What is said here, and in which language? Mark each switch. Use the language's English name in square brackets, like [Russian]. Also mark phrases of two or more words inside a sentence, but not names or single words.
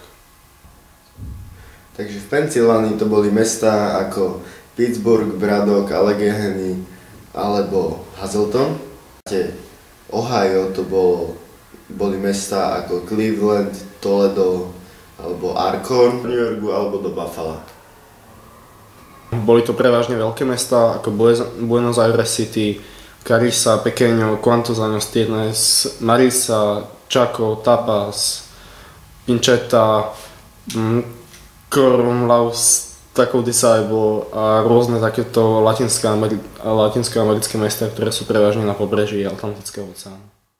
[Slovak] Takže v Pensylvánii to boli mestá ako Pittsburgh, Braddock, Allegheny alebo Hazleton. Ohio to boli mestá ako Cleveland, Toledo alebo Arkham, New Yorku alebo do Buffalo. Boli to prevažne veľké mestá ako Buenos Aires City, Carissa, Pequeño, [Spanish] Cuantos Años Tienes, [Slovak] Marisa, Chaco, Tapas, Pincheta, Cornlaus, Taco Disciple a rôzne takéto latinskoamerické mestá, ktoré sú prevažne na pobreží Atlantického oceánu.